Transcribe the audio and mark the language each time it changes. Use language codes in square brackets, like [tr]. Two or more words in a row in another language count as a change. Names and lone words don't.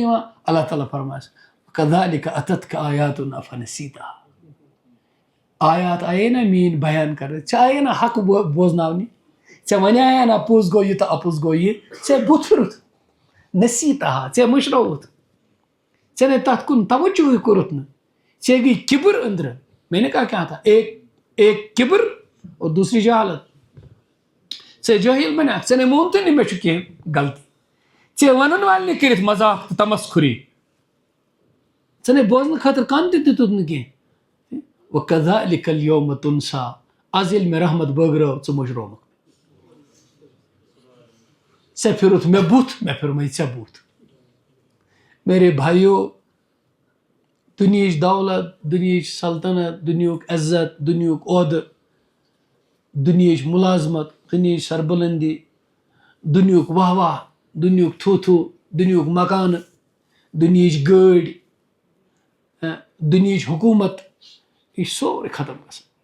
[ks] یِوان اللہ تعالیٰ فرمایس [ar] کذالِکَ اتتکَ آیاتُنَا فنسیتہا [ks] آیات آیے نا میٛٲنۍ بیان کرنہٕ ژےٚ آیے نا حق بوزناونہِ ژےٚ وَنیٛایا نا پوٚز گوٚو یہِ تہٕ اَپُز گوٚو یہِ ژےٚ بُتھ پھِرُتھ نصیٖتہا ژےٚ مٔشرٲوُتھ ژےٚ نے تَتھ کُن توجہٕے کوٚرُتھ نہٕ ژےٚ گٔے کِبر أنٛدرٕ [ur] میں نے کہا کیا تھا ایک کِبر اور دوسری جہالت [ks] ژےٚ جٲہِل بَنیٛاکھ ژےٚ نے مونتھٕے نہٕ مےٚ چھُ کینٛہہ غلطی ژےٚ وَنَن والنہِ کٔرِتھ مذاق تہٕ تمسخُری ژےٚ نے بوزنہٕ خٲطرٕ کَن تہِ دِتُتھ نہٕ کینٛہہ [ar] وَکَذَلِکَ الْیَوْمَ تُنسا [ks] آز ییٚلہِ مےٚ رحمت بٲگرٲو ژٕ مٔشرٲومَکھ ژےٚ پھِرُتھ مےٚ بُتھ مےٚ پھِرمَے ژےٚ بُتھ. [ur] میرے بھائیو [ks] دُنہِچ دولت, دُنہِچ سلطنت, دُنیُک عزت, دُنیُک عہدٕ, دُنہِچ مُلازمت, دُنہِچ سربلندی, دُنیُک واہ واہ, دُنیُک تھوٗ تھوٗ, دُنیُک مکانہٕ, دُنہِچ گٲڑۍ, دُنہِچ حکوٗمت, یہِ چھُ سورُے ختم گژھان.